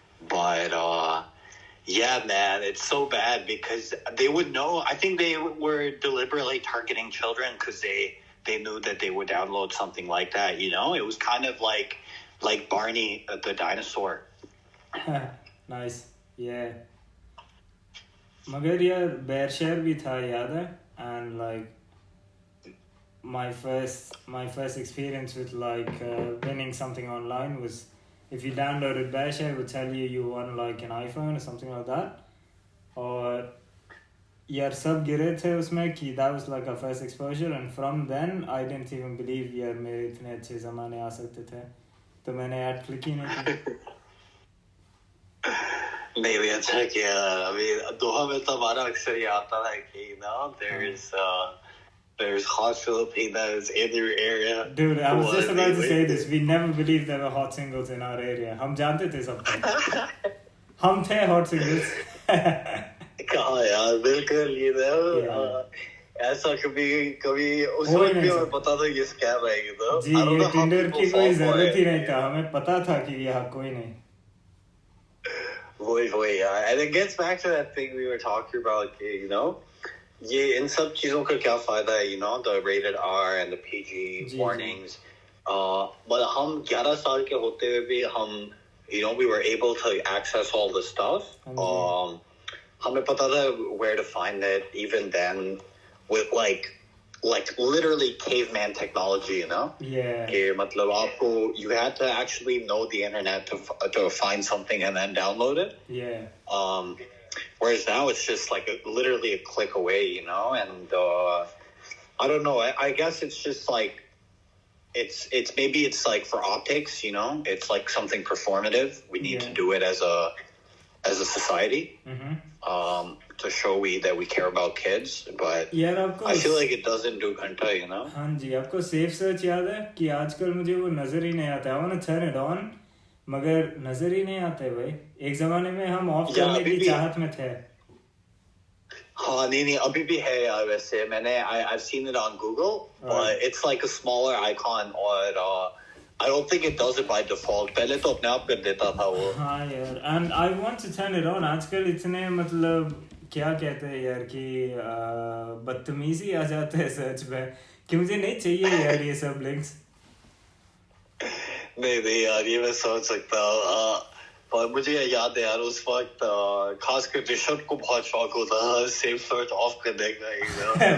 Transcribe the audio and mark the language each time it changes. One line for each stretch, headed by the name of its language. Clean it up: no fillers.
English: But yeah, man, it's so bad because they would know. I think they were deliberately targeting children because they knew that they would download something like that. You know, it was kind of like Barney the dinosaur. Nice, yeah.
Hindi: मगर यार बेरशेर भी था याद है.
English: And like my first experience with like winning something online was if you downloaded Bearshare, it would tell you won like an iPhone or something like that.
Hindi: और यार सब गिरे थे उसमें कि
English: that was like our first exposure, and from then I didn't even believe
Hindi: यार मेरे इतने अच्छे ज़माने आ सकते थे. तो मैंने ऐड क्लिक ही नहीं की. Maybe अच्छा किया.
English: I mean,
Hindi: दोहा में तो हमारा अक्सर ये आता है कि,
English: you know, there's hot Filipinas in your area. Dude, I was just about to say this. We never believed there were hot singles in our area.
Hindi: हम जानते थे सब. हम थे
English: hot singles.
Hindi: कहाँ यार, बिल्कुल,
English: you know.
Hindi: ऐसा कभी उस वक्त भी हमें पता था ये स्कैम है,
English: you know.
Hindi: जी, ये टिंडर की कोई जरूरत ही नहीं था. हमें पता था कि यहाँ कोई नहीं. वही यार.
English: And it gets back to that thing we were talking about, you know.
Hindi: ये इन सब चीजों का क्या फायदा है,
English: you know, the rated R and the PG warnings. But
Hindi: हम 11 साल के होते हुए भी हम,
English: you know, we were able to access all the stuff.
Hindi: हमें पता था
English: where to find it even then with like literally caveman technology, you know. Yeah.
Hindi: कि मतलब आपको
English: you had to actually know the internet to find something and then download it. Yeah. Whereas now it's just like literally a click away, you know. And I don't know. I guess it's just like it's maybe it's like for optics, you know. It's like something performative. We need to do it as a society. To show that we care about kids, but I feel like it doesn't do घंटा, you know. हाँ जी, आपको safe search याद है कि आजकल मुझे वो नजर ही नहीं आता. I want to turn it on,
Hindi: मगर नजर ही नहीं आता है भाई. एक ज़माने में हम ऑफ करने की चाहत में थे. हाँ नहीं अभी भी है यार वैसे.
English: I've seen it on Google, but it's like a smaller icon और I don't think it does it by default.
Hindi: पहले तो अपने आप कर देता था वो. हाँ यार,
English: and I want to turn it on.
Hindi: आजकल इतने मतलब क्या कहते हैं यार कि बदतमीजी आ जाते हैं सर्च पे कि मुझे नहीं चाहिए यार ये सब लिंक्स. नहीं यार, ये मैं सोच सकता हूँ. पर मुझे याद है यार उस वक्त खासकर ऋषभ को बहुत शौक होता था सेफ सर्च ऑफ करने का